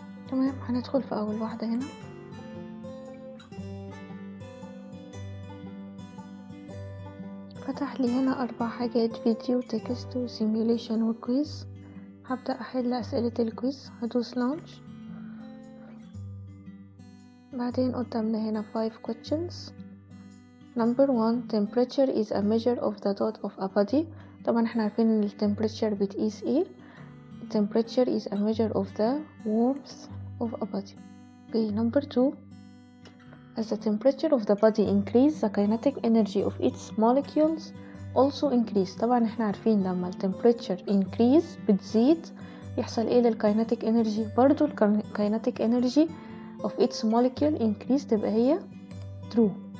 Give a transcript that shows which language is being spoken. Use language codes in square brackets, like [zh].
[ar] تمام، هندخل في اول واحدة هنا، فتح لي هنا 4 حاجات: فيديو، تكست، وسيميوليشن، وكويز. هبدأ احل اسئلة الكويز، هدوس لانش، بعدين قدامنا هنا 5 questions. [en] Number 1, temperature is a measure of the dot of a body. [ar] طبعا احنا عارفين ان temperature بتقيس ايه. [en] Temperature is a measure of the warmth of a body. Okay, number 2, as the temperature of the body increase, the kinetic energy of its molecules also increase. [ar] طبعا احنا عارفين لما temperature increase بتزيد يحصل ايه للkinetic energy، برضو kinetic energy of its molecule increase تبقى هي true.